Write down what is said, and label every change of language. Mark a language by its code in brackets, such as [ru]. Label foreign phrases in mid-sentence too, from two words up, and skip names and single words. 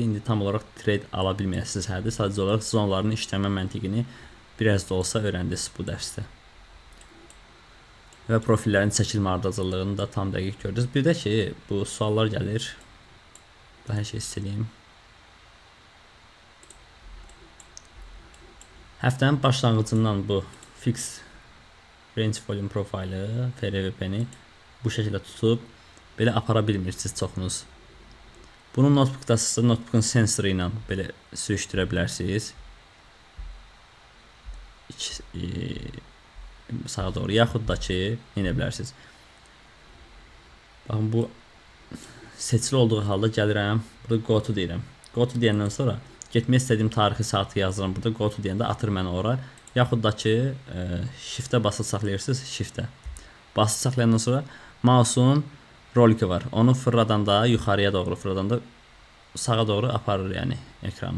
[az] İndi tam olaraq trade ala bilməyəsiniz hərdə. Sadəcə olaraq zonların işləmə məntiqini biraz da olsa öyrəndiniz bu dərsdə. Və profillərin çəkilmə ardıcıllığını da tam dəqiq gördünüz. Bir də ki, bu suallar gəlir. Hər şey sileyim. Həftənin başlanğıcından bu [en] fix range volume profilə [az] FRVP-ni bu şəkildə tutub belə apara bilmirsiniz çoxunuz. Bunu notebookdasınızsa notebookun sensoru ilə belə sürüşdürə bilərsiniz. Sağa doğru, yaxud da ki, yenə bilərsiniz. Baxın, bu seçili olduğu halda gəlirəm, burada [en] go to [az] deyirəm. [en] Go to [az] deyəndən sonra getmək istədiyim tarixi saatı yazıram. Burada [en] go to [az] deyəndə atır məni ora. Yaxud da ki, shiftə basılı saxlayırsınız, shiftə. Basılı saxlayandan sonra mouse'un roliki var. Onu fırladanda, yuxarıya doğru fırladanda sağa doğru aparır yəni ekranı.